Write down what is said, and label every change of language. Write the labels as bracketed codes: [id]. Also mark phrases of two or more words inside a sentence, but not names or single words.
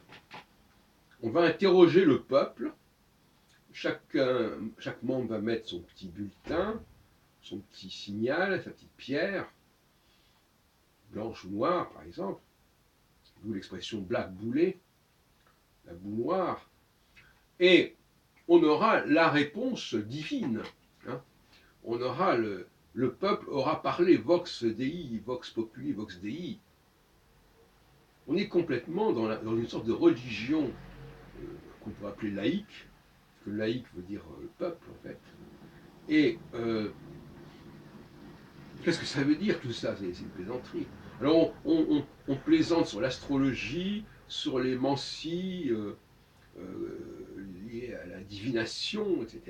[fr] On va interroger le peuple, chaque membre va mettre son petit bulletin, son petit signal, sa petite pierre, blanche ou noire, par exemple, d'où l'expression black boulet, la boue noire, et on aura la réponse divine. Hein. On aura le peuple aura parlé [la] vox dei, vox populi, vox dei. [fr] On est complètement dans une sorte de religion qu'on pourrait appeler laïque, parce que laïque veut dire le peuple en fait. Et qu'est-ce que ça veut dire tout ça? C'est une plaisanterie. Alors on plaisante sur l'astrologie, sur les mancies liées à la divination, etc.